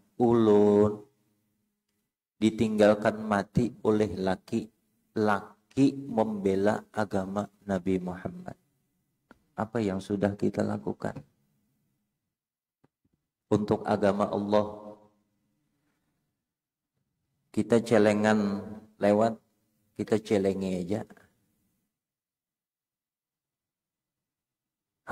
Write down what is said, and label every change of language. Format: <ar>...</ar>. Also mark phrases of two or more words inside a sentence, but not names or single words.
<id>Ulun ditinggalkan mati oleh laki-laki membela agama Nabi Muhammad. Apa yang sudah kita lakukan untuk agama Allah? Kita celengan lewat, kita celengi aja.</id>